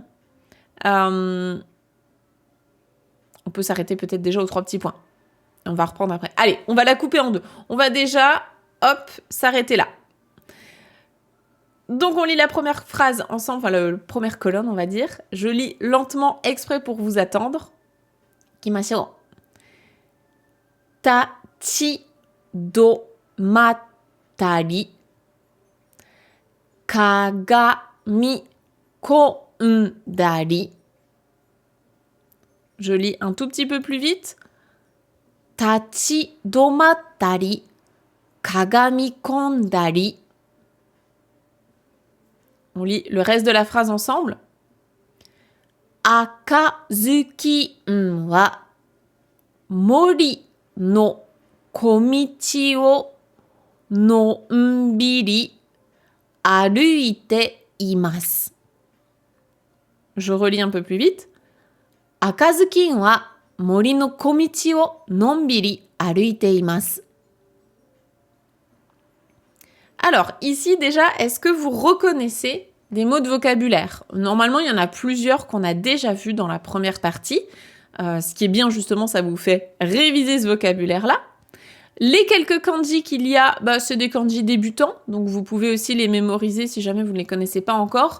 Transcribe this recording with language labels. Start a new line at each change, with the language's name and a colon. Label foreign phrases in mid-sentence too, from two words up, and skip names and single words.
French: On peut s'arrêter peut-être déjà aux 3 petits points. On va reprendre après. Allez, on va la couper en 2. On va déjà, hop, s'arrêter là. Donc, on lit la première phrase ensemble, enfin, la première colonne, on va dire. Je lis lentement exprès pour vous attendre.
Japanese: Ikimashou. 立ち止まったり かがみこんだり.
French: Je lis un tout petit peu plus vite.
Japanese: 立ち止まったり かがみこんだり.
French: On lit le reste de la phrase ensemble.
Japanese: あかずき は 森 の 小道 を のんびり 歩いて います.
French: Je relis un peu plus vite.
Japanese: あかずき は 森 の 小道 を のんびり 歩いて います.
French: Alors, ici déjà, est-ce que vous reconnaissez des mots de vocabulaire? Normalement, il y en a plusieurs qu'on a déjà vus dans la première partie. Ce qui est bien, justement, ça vous fait réviser ce vocabulaire-là. Les quelques kanji qu'il y a, c'est des kanji débutants, donc vous pouvez aussi les mémoriser si jamais vous ne les connaissez pas encore.